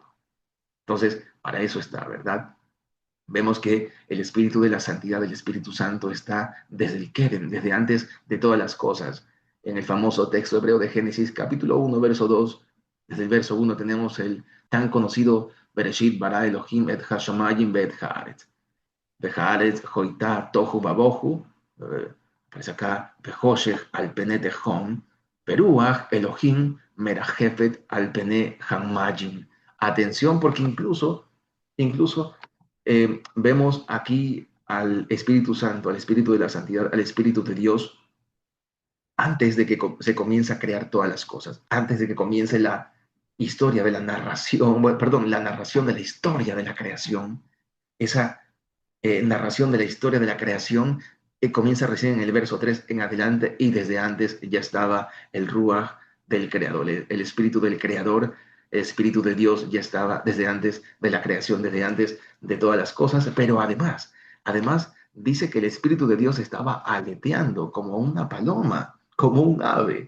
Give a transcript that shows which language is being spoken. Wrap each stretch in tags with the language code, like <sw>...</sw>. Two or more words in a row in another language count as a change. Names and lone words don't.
<es>Entonces, para eso está, ¿verdad? Vemos que el espíritu de la santidad del Espíritu Santo está desde el Kedem, desde antes de todas las cosas. En el famoso texto hebreo de Génesis capítulo 1, verso 2, desde el verso 1 tenemos el tan conocido</es> <he>בראשית ברא אלהים את השמים ואת הארץ. והארץ היתה תהו ובהו,</he> <es>aparece acá,</es> <he>וחשך על פני תהום ורוח אלהים מרחפת על פני המים.</he> <es>Atención, porque incluso vemos aquí al Espíritu Santo, al Espíritu de la Santidad, al Espíritu de Dios, antes de que se comience a crear todas las cosas, antes de que comience la historia de la narración, bueno, perdón, la narración de la historia de la creación, esa narración de la historia de la creación comienza recién en el verso 3 en adelante y desde antes ya estaba el Ruach del Creador, el Espíritu del Creador, el Espíritu de Dios ya estaba desde antes de la creación, desde antes de todas las cosas, pero además dice que el Espíritu de Dios estaba aleteando como una paloma, como un ave.</es>